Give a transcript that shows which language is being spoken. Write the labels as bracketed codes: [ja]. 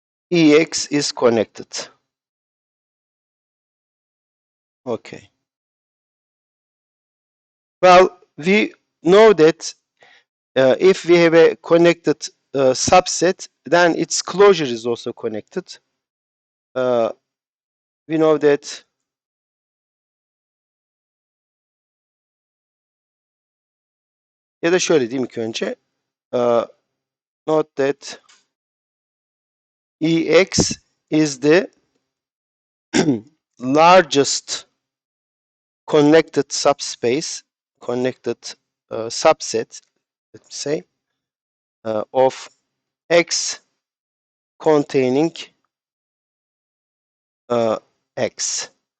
[en] EX is connected. Okay. Well, we know that if we have a connected subset, then its closure is also connected. [tr] We know that ya da şöyle diyeyim ilk önce. [en] Note that EX is the largest connected subspace, connected subset, let's say, of X containing X.